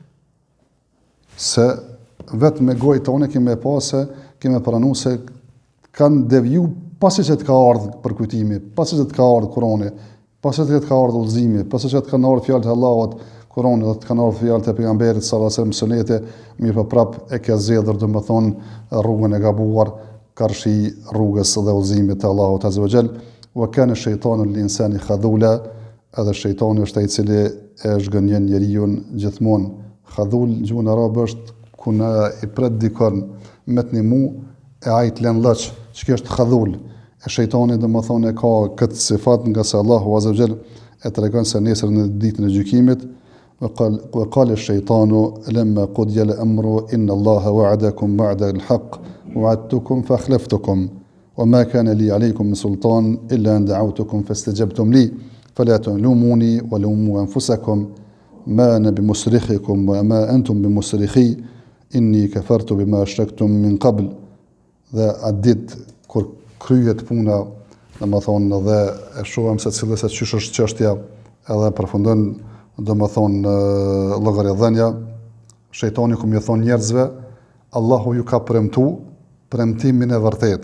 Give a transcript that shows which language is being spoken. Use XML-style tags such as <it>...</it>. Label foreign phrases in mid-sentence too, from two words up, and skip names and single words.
<sq>Se vetëm me gojë tonë kemë pas se kemë pranuar se kanë deviju pasi që të ka ardhur përkujtimi, pasi që të ka ardhur Kurani, pasi që të ka ardhur udhëzimi, pasi që të kanë ardhur fjalët e Allahut, Kurani, dhe të kanë ardhur fjalët e pejgamberit</sq> <ar>صلى الله عليه وسلم,</ar> <sq>sunete, mirë po prap e ka zgjedhur domethënë rrugën e gabuar, karshi rrugës dhe udhëzimit të Allahut</sq> <ar>عز وجل. وكان الشيطان للإنسان خذولا,</ar> <sq>edhe shejtani është ai i cili e zhgënjen njeriu gjithmonë. Khadhul gjuhën arabe është ku na i pret dikon me të nimu e ai të lën lloç, ç'kjo është khadhul. E shejtani domethënë ka këtë sifat nga se Allahu</sq> <ar>عز وجل</ar> <sq>e tregon se nesër në ditën e gjykimit</sq> <ar>وقال الشيطان لما قضي الأمر إن الله وعدكم وعد الحق وعدتكم فأخلفتكم وما كان لي عليكم من سلطان إلا أن دعوتكم فاستجبتم لي فلا تلوموني ولوموا أنفسكم ما أنا بمصرخكم وما أنتم بمصرخي إني كفرت بما أشركتم من قبل.</ar> <sq>Dhe atë ditë kur kryhet puna, domethënë dhe e shohim se cilëse çysh është çështja, edhe përfundon domethënë llogaridhënia, shejtani ku më thon njerëzve, Allahu ju ka premtimin e vërtet.</sq>